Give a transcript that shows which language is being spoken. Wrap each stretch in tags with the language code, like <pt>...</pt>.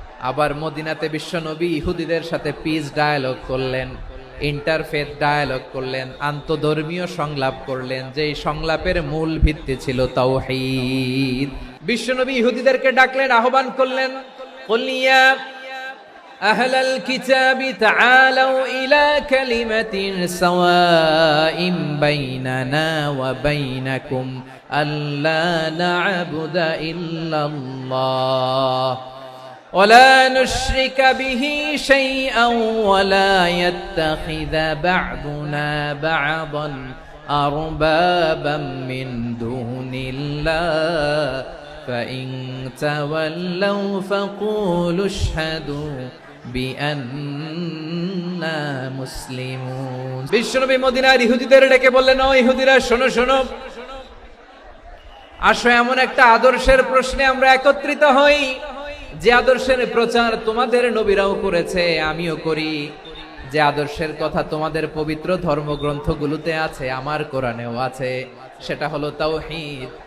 <bn>আবার মদিনাতে বিশ্বনবী ইহুদিদের সাথে পিস ডায়ালগ করলেন, ইন্টারফেথ ডায়ালগ করলেন, আন্তধর্মীয় সংলাপ করলেন, যেই সংলাপের মূল ভিত্তি ছিল তাওহীদ। বিশ্বনবী ইহুদিদেরকে ডাকলেন, আহ্বান করলেন,</bn> <ar>কুল ইয়া أهل الكتاب تعالوا إلى كلمة سواء بيننا وبينكم ألا نعبد إلا الله ولا نشرك به شيئا ولا يتخذ بعضنا بعضا أربابا من دون الله فإن تولوا فقولوا اشهدوا বিআন্না মুসলিমুন।</ar> <bn>বিশ্বনবী মদিনার ইহুদিদের ডেকে বললেন, ও ইহুদিরা শোনো শোনো, আসো এমন একটা আদর্শের প্রশ্নে আমরা একত্রিত হই যে আদর্শের প্রচার তোমাদের নবীরাও করেছে, আমিও করি। যে আদর্শের কথা তোমাদের পবিত্র ধর্মগ্রন্থগুলোতে আছে, আমার কোরআনেও আছে, সেটা হলো তাওহীদ।</bn>